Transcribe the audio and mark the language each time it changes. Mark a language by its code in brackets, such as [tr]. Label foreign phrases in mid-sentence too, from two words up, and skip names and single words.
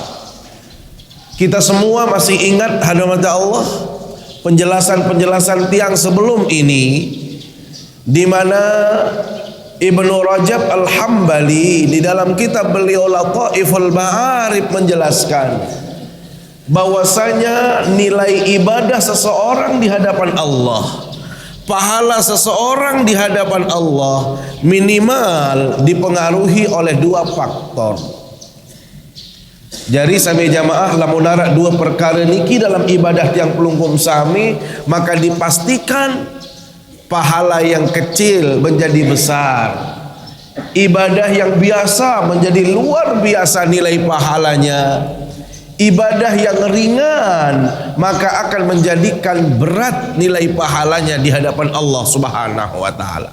[id] Kita semua masih ingat hadirat Allah penjelasan-penjelasan tiang sebelum ini, di mana Ibnu Rajab Al-Hambali di dalam kitab beliau Lataiful Ma'arif menjelaskan bahwasanya nilai ibadah seseorang di hadapan Allah, pahala seseorang di hadapan Allah minimal dipengaruhi oleh dua faktor. [sas] Jadi sami jamaah lamun nara dua perkara niki [id] dalam ibadah [sas] tiang pelungkum sami, [id] maka dipastikan pahala yang kecil menjadi besar, ibadah yang biasa menjadi luar biasa nilai pahalanya, ibadah yang ringan maka akan menjadikan berat nilai pahalanya di hadapan Allah [ar] سبحانه وتعالى.